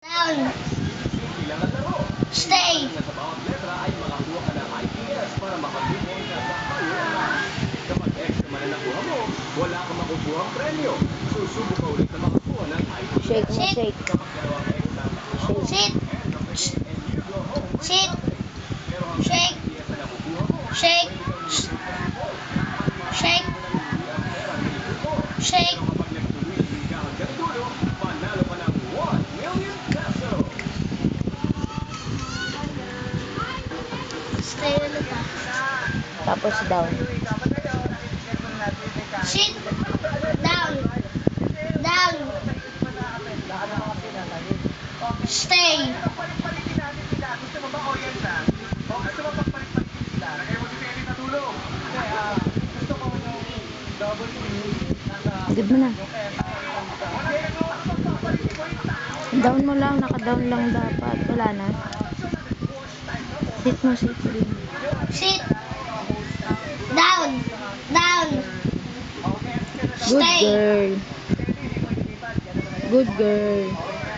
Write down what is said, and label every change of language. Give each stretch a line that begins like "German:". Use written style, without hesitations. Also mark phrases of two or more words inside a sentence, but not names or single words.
English: Down. Stay.
Filipino: Wala kang makukuha ang premyo. Susubok ka ulit na makakuha ng ITS.
English: Shake mo, shake. Sit. Sit. Shake. Shake. Shake. Shake.
Filipino: Panalo ka ng 1 million pesos. Stay ulit ah. Tapos down.
English: Sit. Down. Down. Stay.
Filipino: Good mo na. Down mo lang. Naka-down lang dapat. Wala na.
English: Sit mo, sit. Sit. Down. Down. Good Stay. girl. Good girl.